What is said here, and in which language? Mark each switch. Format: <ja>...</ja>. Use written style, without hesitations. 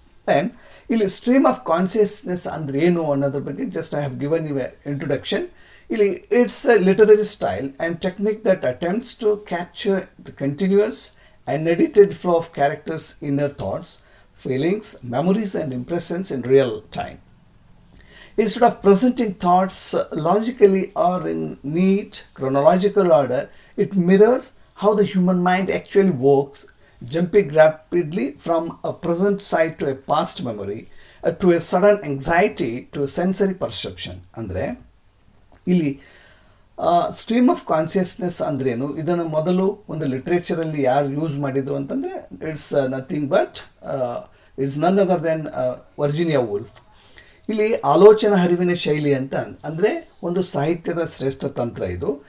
<en>and ಇಲ್ಲಿ stream of consciousness</en> <kn>ಅಂದರೆ ಏನು ಅನ್ನೋದ್ರ ಬಗ್ಗೆ</kn> <en>Just I have given you a introduction. ಇಲ್ಲಿ it's a literary style and technique that attempts to capture the continuous unedited flow of characters' inner thoughts, feelings, memories and impressions in real time. Instead of presenting thoughts logically or in neat chronological order, it mirrors how the human mind actually works, jumping rapidly from a present sight to a past memory, to a sudden anxiety to a sensory perception.</en> <kn>ಅಂದರೆ ಇಲ್ಲಿ</kn> <en>stream of consciousness</en> <kn>ಅಂದ್ರೇನು, ಇದನ್ನು ಮೊದಲು ಒಂದು ಲಿಟ್ರೇಚರಲ್ಲಿ ಯಾರು use ಮಾಡಿದರು ಅಂತಂದರೆ</kn> <en>It's nothing but it's none other than Virginia Woolf.</en> <kn>ಇಲ್ಲಿ ಆಲೋಚನಾ ಹರಿವಿನ ಶೈಲಿ ಅಂತ ಅಂದರೆ ಒಂದು ಸಾಹಿತ್ಯದ ಶ್ರೇಷ್ಠ ತಂತ್ರ ಇದು.</kn>